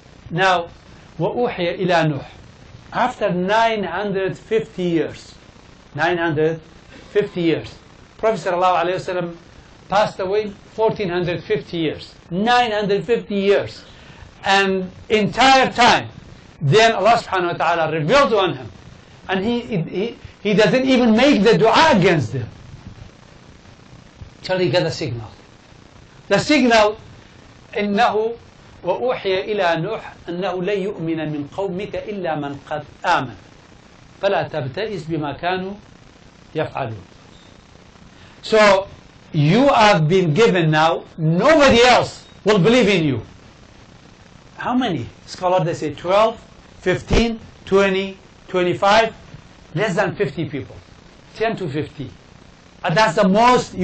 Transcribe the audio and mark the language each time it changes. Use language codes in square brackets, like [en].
[ar] Now, وَأُوحِيَ إِلَى نُوحٍ. [en] After 950 years, 950 years, Prophet sallallahu alayhi wa sallam passed away 1450 years, 950 years. And entire time, then Allah subhanahu wa ta'ala revealed on him. And he doesn't even make the dua against them till he got a signal. The signal, [ar] إنه وأوحي إلى نوح أنه لن يؤمن من قومك إلا من قد آمن فلا تبتئس بما كانوا يفعلون. [en] So you have been given now, nobody else will believe in you. How many? Scholars, they say 12, 15, 20, 25, less than 50 people. 10 to 50. And that's the most.